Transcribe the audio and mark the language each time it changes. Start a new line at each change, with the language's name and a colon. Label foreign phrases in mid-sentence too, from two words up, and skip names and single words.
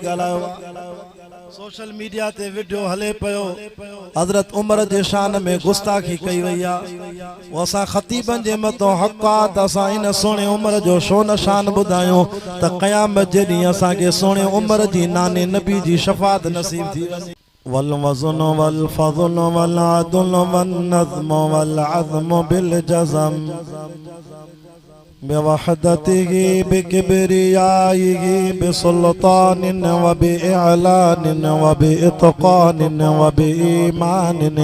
Sindhi: ॻाल्हायो सोशल मीडिया ते वीडियो हले पियो हज़रत उमर जे शान में गुस्ताखी कई वई आहे वो असां ख़तीबनि जे मथां हक़ आहे त असां इन सोने उमर जो छो न शान ॿुधायूं त क़यामत जे ॾींहुं असांखे सोने उमर जी नाने नबी जी शफ़ाअत नसीब थी वञे
Arabic: والوزن والفضل والعدل والنظم والعظم بالجزم بوحدته بكبريائه بسلطان وبإعلان وبإتقان وبإيمان